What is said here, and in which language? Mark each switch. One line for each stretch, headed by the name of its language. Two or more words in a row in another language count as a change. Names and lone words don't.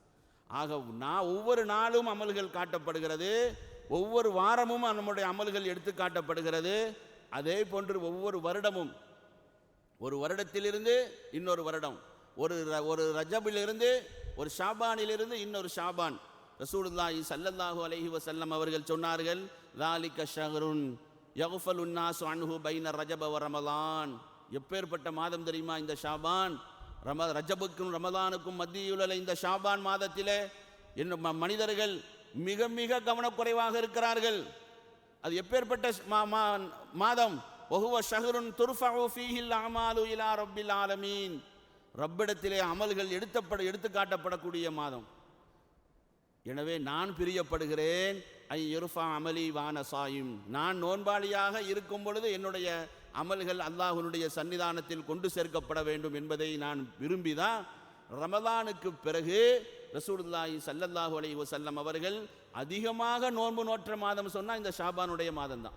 Tamil: ஆக ஒவ்வொரு நாளும் அமல்கள் காட்டப்படுகிறது, ஒவ்வொரு வாரமும் நம்முடைய அமல்கள் எடுத்து காட்டப்படுகிறது. அதே போன்று ஒவ்வொரு வருடமும், ஒரு வருடத்திலிருந்து இன்னொரு வருடம், ஒரு ரஜபிலிருந்து ஒரு ஷாபானிலிருந்து இன்னொரு ஷாபான்.
Arabic: رسول الله صلى الله عليه وسلم
Tamil: அவர்கள் சொன்னார்கள்,
Arabic: ذَلِكَ شَهْرٌ يَغْفَلُ النَّاسُ عَنْهُ بَيْنَ رَجَبَ وَرَمَضَانَ.
Tamil: எப்பேற்பட்ட மாதம் தெரியுமா இந்த ஷாபான்? ரஜபுக்கும் ரமலானுக்கும் மத்தியுள்ள இந்த ஷாபான் மாதத்திலே மனிதர்கள் மிக மிக கவனக்குறைவாக இருக்கிறார்கள். அது எப்பேற்பட்ட மாதம்?
Arabic: وَهُوَ شَهْرٌ تُرْفَعُ فِيهِ الْأَعْمَالُ إِلَى رَبِّ الْعَالَمِينَ.
Tamil: ரப்பிடத்திலே அமல்கள் எடுத்து காட்டப்படக்கூடிய மாதம். எனவே நான் பிரியப்படுகிறேன்,
Arabic: أن يرفع عملي وأنا صائم.
Tamil: நான் நோன்பாளியாக இருக்கும் பொழுது என்னுடைய அமல்கள் அல்லாஹ்வுடைய சன்னிதானத்தில் கொண்டு சேர்க்கப்பட வேண்டும் என்பதை நான் விரும்பிதான் ரமலானுக்கு பிறகு
Arabic: رسول الله صلى الله عليه وسلم
Tamil: அவர்கள் அதிகமாக நோன்பு நோற்ற மாதம் சொன்னால் இந்த ஷாபானுடைய மாதம் தான்.